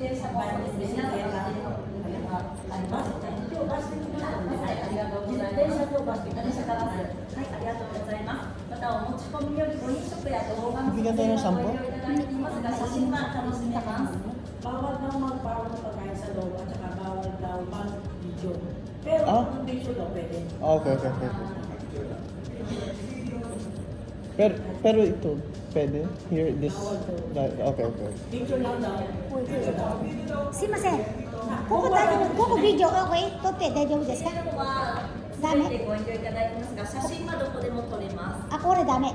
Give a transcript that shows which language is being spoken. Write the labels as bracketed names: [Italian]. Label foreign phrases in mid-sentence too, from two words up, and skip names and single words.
[Filipino] Bigyan tayo ng sample? Bawal daw magbawal ng pagkain sa loob at saka bawal daw mag-video. Pero kung video daw pwede. Okay. Pero ito, pwede? [English] Here, this, that, okay. [Filipino] Video lang daw. [Japanese] すいません。ここビデオ、OK、撮って大丈夫ですか？ダメ。ご遠慮いただいてますが、写真はどこでも撮れます。あ、これダメ。